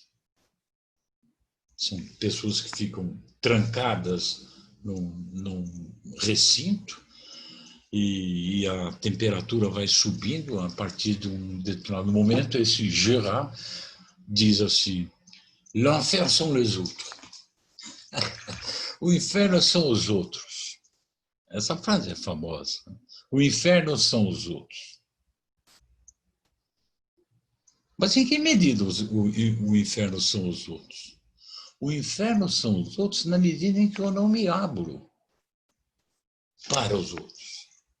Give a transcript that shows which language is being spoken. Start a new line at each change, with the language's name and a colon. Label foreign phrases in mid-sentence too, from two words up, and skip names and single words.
Portuguese: São pessoas que ficam trancadas num recinto e a temperatura vai subindo. A partir de um determinado momento, esse Gerard diz assim:
French: l'enfer sont les autres.
Portuguese: O inferno são os outros. Essa frase é famosa. O inferno são os outros. Mas em que medida o inferno são os outros? O inferno são os outros na medida em que eu não me abro para os outros.